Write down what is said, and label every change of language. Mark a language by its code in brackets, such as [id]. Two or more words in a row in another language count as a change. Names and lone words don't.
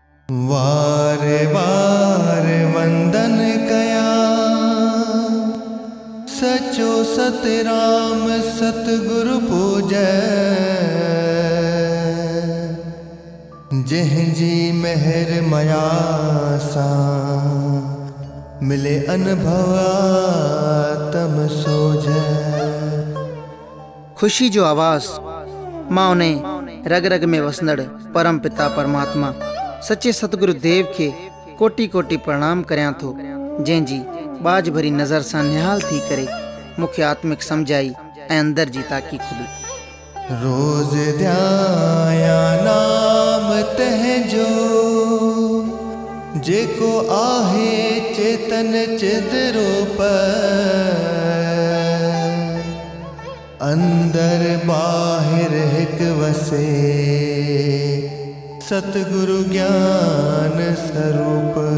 [sd] वार वार वंदन कया सचो सतराम सतगुरु पूजै। जंहिंजी मेहर मया सां मिले अनुभव तम सोझै। खुशी जो आवाज़ मां उन्हें रग रग में वसंदड़ परम पिता परमात्मा सच्चे सतगुरु देव के कोटि कोटि प्रणाम करियां थो, जंहिंजी बाज भरी नज़र सां निहाल थी करे मुख्य आत्मिक समझाई ऐं अंदर जी ताकी खुली। रोज ध्याया नाम तहजो जेको आहे चेतन चिद रूप। अंदर बाहिर हिक वसे सतगुरु ज्ञान स्वरूप।